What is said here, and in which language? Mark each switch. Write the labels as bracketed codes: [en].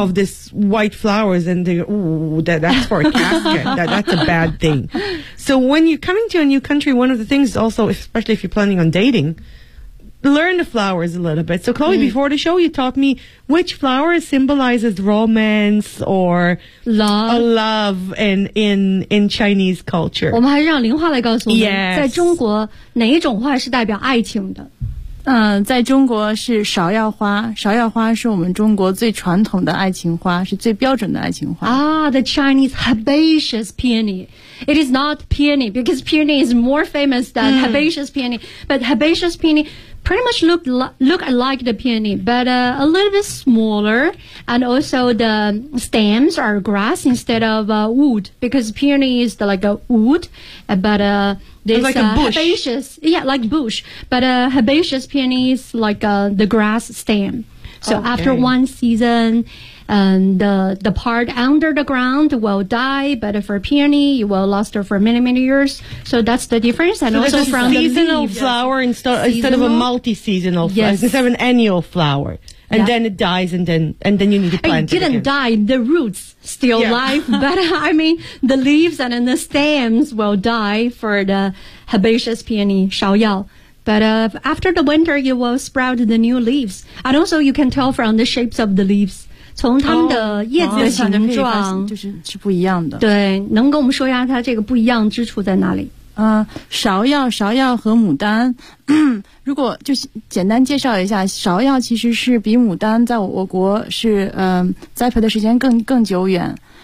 [en] of this white flowers and they go, ooh, that's for a casket. That's a bad thing. So when you're coming to a new country, one of the things also, especially if you're planning on dating, learn the flowers a little bit. So Chloe,、mm. before the show, you taught me which flower symbolizes romance or love, in Chinese culture. [zh] 我们还是让林花来告诉我们、 [en] yes. [zh] 在中国哪一种花是代表爱情的。在中国是芍药花，芍药花是我们中国最传统的爱情花，是最标准的爱情花。 [en] The Chinese herbaceous peony. It is not peony because peony is more famous than、mm. herbaceous peony. But herbaceous peony pretty much look like the peony, but a little bit smaller, and also the stems are grass instead of wood, because peony is the, like a wood, but this like a bush. Herbaceous, yeah, like bush, but a herbaceous peony is like the grass stem. So okay. After one season, the part under the ground will die, but for peony, it will last for many, many years. So that's the difference. And so also from the leaves. So it's a seasonal flower instead of a multi-seasonal flower. Yes. Instead of an annual flower. And then it dies, and then you need to plant it again. It didn't die. The roots still alive. But I mean, the leaves and then the stems will die for the herbaceous peony, shaoyao. But after the winter, you will sprout the new leaves. And also, you can tell from the shapes of the leaves. [zh] 从它们的叶子的形状、就是不一样的。对，能跟我们说一下它这个不一样之处在哪里？芍药和牡丹，如果就简单介绍一下，芍药其实是比牡丹在我国是栽培的时间更久远。